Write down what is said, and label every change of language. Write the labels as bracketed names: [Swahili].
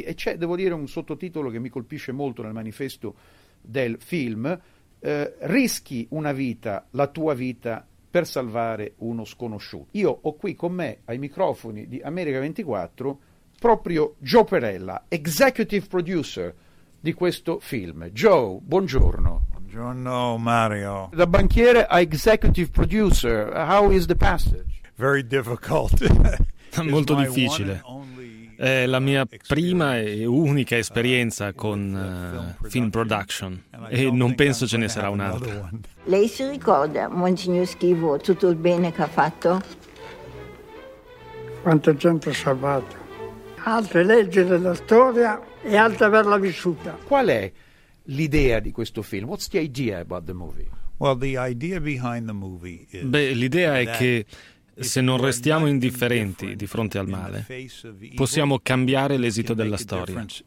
[Italian] E c'è, devo dire, un sottotitolo che mi colpisce molto nel manifesto del film: rischi una vita, la tua vita, per salvare uno sconosciuto. Io ho qui con me ai microfoni di America 24 proprio Joe Perella, executive producer di questo film. Joe, buongiorno. Buongiorno Mario. Da banchiere a [English] executive producer, how is the passage? Very difficult. [Italian] Molto difficile. È la mia prima e unica esperienza con film production, e non penso ce ne sarà un'altra. Lei si ricorda, Monsignor Schivo, tutto il bene che ha fatto? Quanta gente ha salvato. Altre leggere la storia e altre averla vissuta. Qual è l'idea di questo film? [English] What's the idea about the movie? Well, the idea behind the movie is, [Italian] l'idea è che se non restiamo indifferenti di fronte al male, possiamo cambiare l'esito della storia.